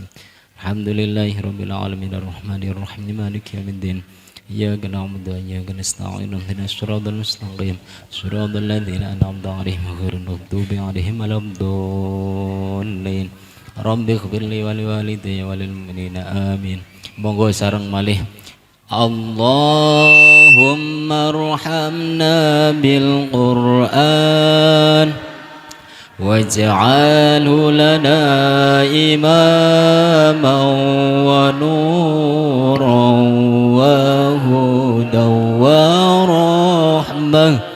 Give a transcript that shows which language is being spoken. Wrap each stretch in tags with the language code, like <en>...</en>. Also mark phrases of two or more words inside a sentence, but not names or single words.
<ar>الحمد لله رب العالمين الرحمن الرحيم مالك يوم الدين إياك نعبد وإياك نستعين اهدنا الصراط المستقيم صراط الذين أنعمت عليهم غير المغضوب عليهم ولا الضالين. رب اغفر لي ولوالدي وللمؤمنين آمين.</ar> <jv>Monggo sareng malih.</jv> <ar>اللهم ارحمنا بالقرآن واجعله لنا إماما ونورا وهدى ورحمة.</ar>